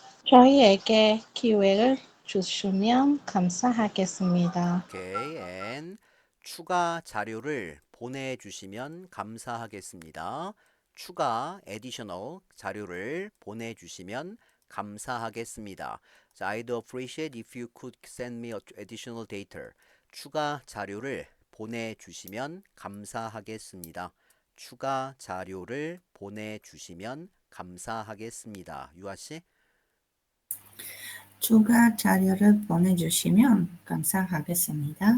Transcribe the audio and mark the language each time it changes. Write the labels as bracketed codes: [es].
[ko] 저희에게 기회를 주시면 감사하겠습니다. 오케이, and 추가 자료를 보내주시면 감사하겠습니다. 추가 additional 자료를 보내주시면 감사하겠습니다. [en] 자, I'd appreciate if you could send me additional data. [ko] 추가 자료를 보내주시면 감사하겠습니다. 추가 자료를 보내주시면 감사하겠습니다. 유아 씨? 추가 자료를 보내주시면 감사하겠습니다.